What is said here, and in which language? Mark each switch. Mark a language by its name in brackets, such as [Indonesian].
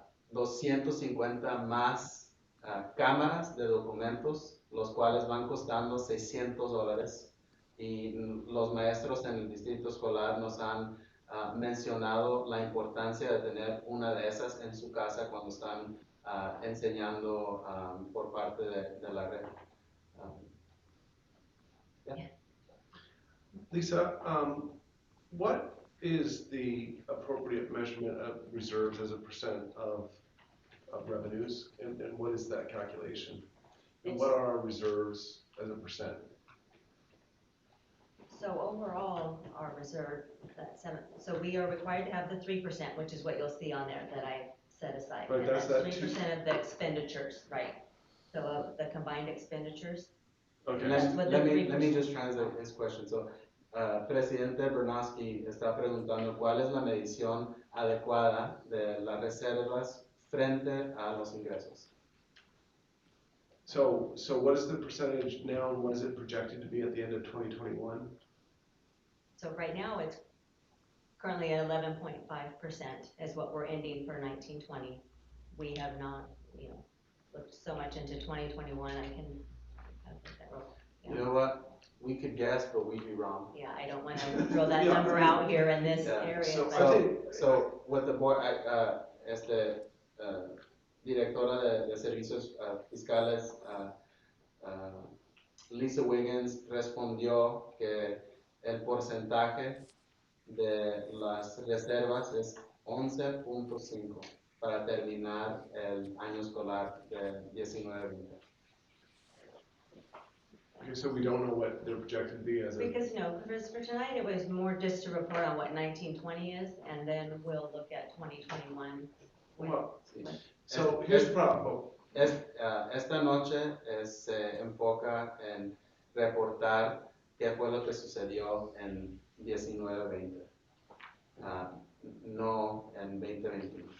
[Spanish] 250 más cámaras de documentos, los cuales van costando $600. Y los maestros en el distrito escolar nos han mencionado la importancia de tener una de esas en su casa cuando están enseñando por parte de la red. [English] Lisa, what is the appropriate measurement of reserves as a percent of revenues, and what is that calculation? And what are our reserves as a percent? So overall, our reserve, so we are required to have the 3%, which is what you'll see on there that I set aside. Right, And that's that 3% of the expenditures, right? So of the combined expenditures. Okay. Let me just translate his question. [Spanish] So, Presidente Bernowski está preguntando cuál es la medición adecuada de las reservas frente a los ingresos. [English] So what is the percentage now, and what is it projected to be at the end of 2021? So right now, it's currently at 11.5% is what we're ending for 1920. We have not, looked so much into 2021. I can put that real. You know what? We could guess, but we'd be wrong. Yeah, I don't want to throw that number out here in this area. So what the board, [Spanish] directora de servicios fiscales, Lisa Wiggins respondió que el porcentaje de las reservas es 11.5 para terminar el año escolar de 19-20. [English] Okay, so we don't know what they're projected to be as a. Because for tonight, it was more just to report on what 1920 is, and then we'll look at 2021. Well, so here's the problem. [Spanish] Esta noche se enfoca en reportar qué fue lo que sucedió en 19-20, no en 2021.